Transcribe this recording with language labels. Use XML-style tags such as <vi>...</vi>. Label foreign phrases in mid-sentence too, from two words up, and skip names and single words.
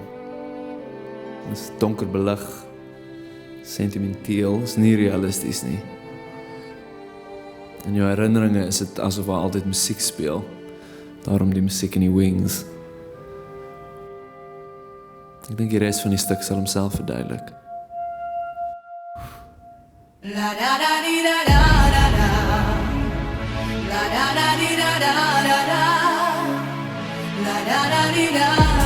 <af>Dit is donker belig, sentimenteel, is nie realisties nie. In jou herinneringe is dit asof daar altyd musiek speel. Daarom die musiek in die wings. Ek dink die res van die stuk sal homself verduidelik. La da da di da da da da. La da da di da da da da. La da da di da</af>